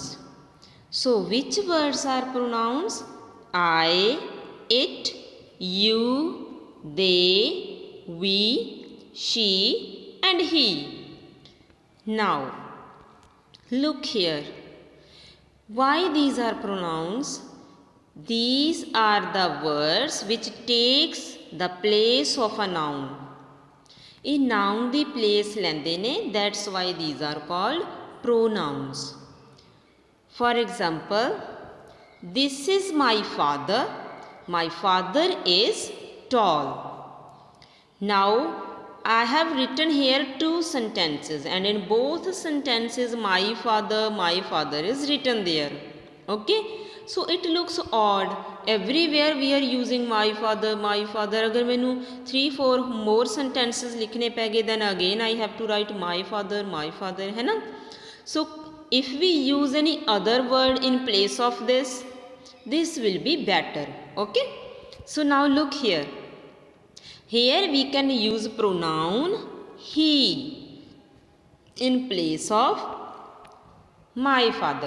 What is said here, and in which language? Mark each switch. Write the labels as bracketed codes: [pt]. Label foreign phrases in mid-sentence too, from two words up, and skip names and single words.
[en] So, which words are pronouns? I, it, you, they, we, she, and he. Now, look here. Why these are pronouns? These are the words which takes the place of a noun. [pa] ਇਹ noun ਦੀ place ਲੈਂਦੇ ਨੇ. [en] That's why these are called pronouns. For example, this is my father. My father is tall. Now, I have written here two sentences and in both sentences my father is written there. Okay? So it looks odd. Everywhere we are using my father. [pa] ਅਗਰ ਮੈਨੂੰ [en] 3-4 more sentences [pa] ਲਿਖਣੇ ਪੈ ਗਏ [en] then again I have to write my father [pa] ਹੈ ਨਾ. [en] So if we use any other word in place of this will be better. Okay. So now look here. Here we can use pronoun he in place of my father.